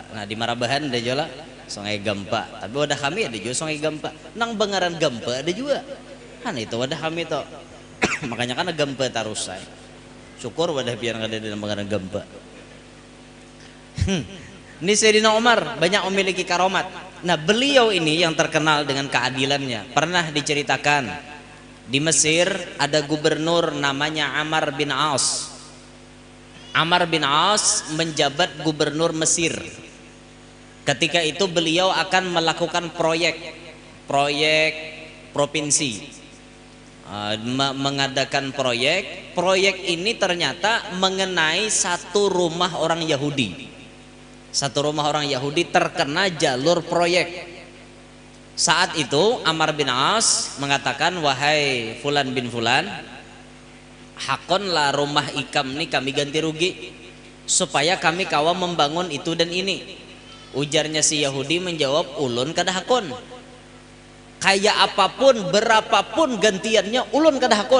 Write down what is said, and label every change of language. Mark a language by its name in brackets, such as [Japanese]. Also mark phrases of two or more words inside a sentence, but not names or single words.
[Banjar] Nah di Marabahan ada juga Sungai Gampa. Tapi wadah kami ada juga Sungai Gampa. Nang Bengaran Gampa ada juga. Kan itu wadah kami tuh. Makanya kan Gampa tarusai. Syukur wadah biar ada di Bengaran Gampa. [Indonesian] Ini Sayyidina Umar banyak memiliki karomat. Nah beliau ini yang terkenal dengan keadilannya. Pernah diceritakan di Mesir ada gubernur namanya Amr bin As. Amr bin As menjabat gubernur Mesir. Ketika itu beliau akan melakukan proyek provinsi, mengadakan proyek ini ternyata mengenai satu rumah orang Yahudi. Satu rumah orang Yahudi terkena jalur proyek. Saat itu Amr bin As mengatakan, wahai Fulan bin Fulan, [Banjar] hakonlah rumah ikam ini kami ganti rugi supaya kami kawa membangun itu dan ini. [Indonesian] Ujarnya si Yahudi menjawab, [Banjar] ulun kada hakon. Kayak apapun berapapun gantiannya ulun kada hakon.